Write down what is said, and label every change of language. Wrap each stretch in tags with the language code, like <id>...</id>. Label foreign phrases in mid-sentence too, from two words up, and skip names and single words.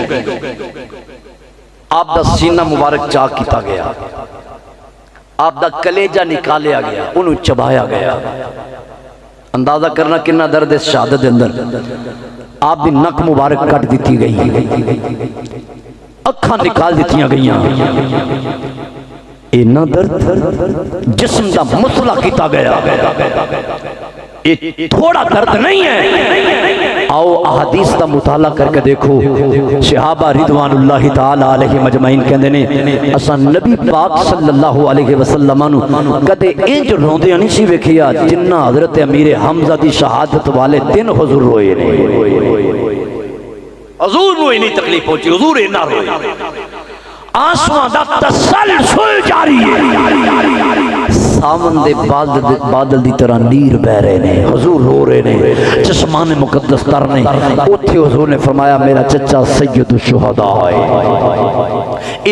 <pa>آپ دا سینہ مبارک چاک کیتا گیا، آپ دا کلیجہ نکالیا گیا، انہوں چبایا گیا، اندازہ کرنا کنا درد اس شہادت اندر، آپ دی نک مبارک کٹ دیتی گئی، اکھاں نکال دیتیاں گئیاں، اینا درد جسم دا مصلح کیتا گیا، یہ تھوڑا درد نہیں ہے۔ آؤ احادیث دا مطالعہ کر کے دیکھو، صحابہ</pa> <ar>رضوان اللہ تعالی علیہ مجمعین</ar> <pa>کہندے نے اساں نبی پاک</pa> <ar>صلی اللہ علیہ وسلم</ar> <pa>نو کدے انج روندے نہیں سی ویکھیا جنہ حضرت امیر حمزہ دی شہادت والے دن حضور روئے نے۔ حضور نو نہیں تکلیف پہنچی، حضور اینا روئے، آنسواں دا تسلسل جاری ہے، ساون دے بادل دی طرح نیر بہ رہے نے، حضور رو رہے نے، چشمان مقدس تر نے، اتھے حضور نے فرمایا میرا چچا سید الشہداء ہے۔</pa>